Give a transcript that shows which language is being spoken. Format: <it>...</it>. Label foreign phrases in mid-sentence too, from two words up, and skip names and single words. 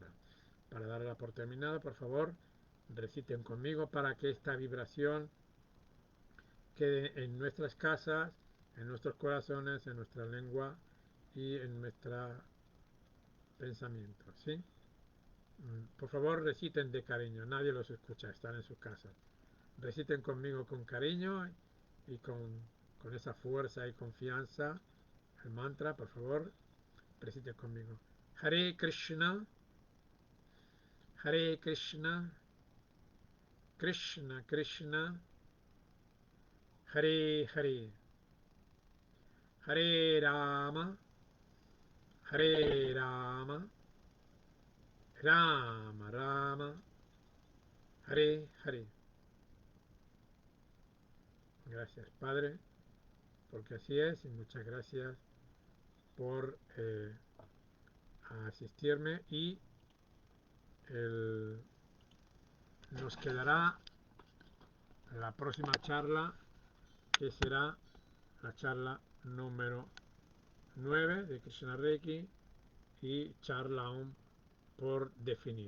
<es>Para darla por terminada, por favor, reciten conmigo para que esta vibración quede en nuestras casas, en nuestros corazones, en nuestra lengua y en nuestro pensamiento, ¿sí? Por favor, reciten de cariño, nadie los escucha, están en sus casas. Reciten conmigo con cariño y con esa fuerza y confianza el mantra, por favor, reciten conmigo.</es> <sa>हरे कृष्ण, हरे कृष्ण, कृष्ण कृष्ण, हरे हरे, हरे राम, हरे राम, राम राम, हरे हरे.</sa> <es>Gracias, Padre, porque así es, y muchas gracias por asistirme y nos quedará la próxima charla, que será la charla número 9 de Krishna Reiki y charla aún por definir.</es>